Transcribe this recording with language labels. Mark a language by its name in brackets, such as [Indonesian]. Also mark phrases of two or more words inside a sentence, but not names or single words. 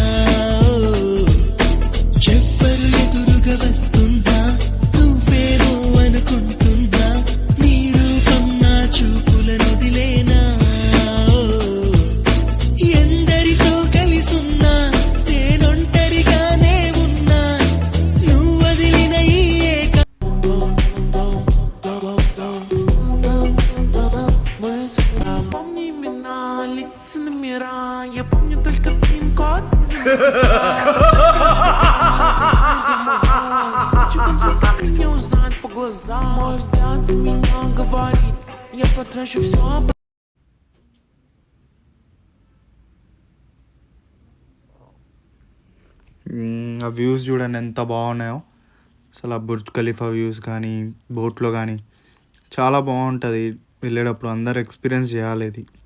[Telugu] ఎవ్వరు ఎదురుగా వస్తుందా నువ్వేమో అనుకుంటుందా నీ రూపం నా చూపులను వదిలేనా ఎందరితో కలిసున్నా నేనొంటరిగానే ఉన్నా నువ్వు వదిలిన ఈ ఏక [Russian] Помни имена, лица номера. Я помню только пин-код из консультант меня узнает по глазам. Мой взгляд за меня говорит. Я потрачу все. [Telugu] ఆ వ్యూస్ చూడండి ఎంత బాగున్నాయో అసలు. ఆ బుర్జ్ ఖలీఫా వ్యూస్ కానీ బోట్లో కానీ చాలా బాగుంటుంది. వెళ్ళేటప్పుడు అందరు ఎక్స్పీరియన్స్ చేయాలి ఇది.